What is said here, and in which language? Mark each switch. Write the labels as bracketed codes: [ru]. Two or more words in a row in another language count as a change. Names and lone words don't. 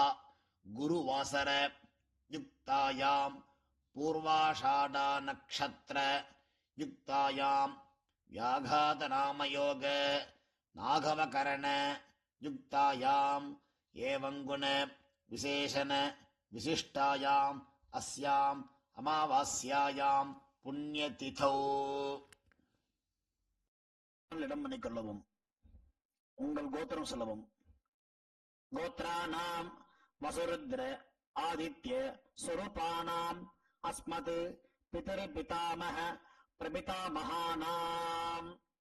[sa] गुरुवासर युक्तायाम् पूर्वाषाढा नक्षत्र युक्तायाम् व्याघातनामयोग नागवकरण युक्तायाम् एवं गुण विशेषण विशिष्टायाम् अस्याम् अमावास्यायाम् पुण्यतिथौ. [ta] இடம் பண்ணிக்கொள்ளவும். உங்கள் கோத்திரம் சொல்லவும். [sa] गोत्राणाम् वसुरुद्र आदित्य स्वरूपाणाम् अस्मत् पितृ पितामह प्रपितामहानाम्.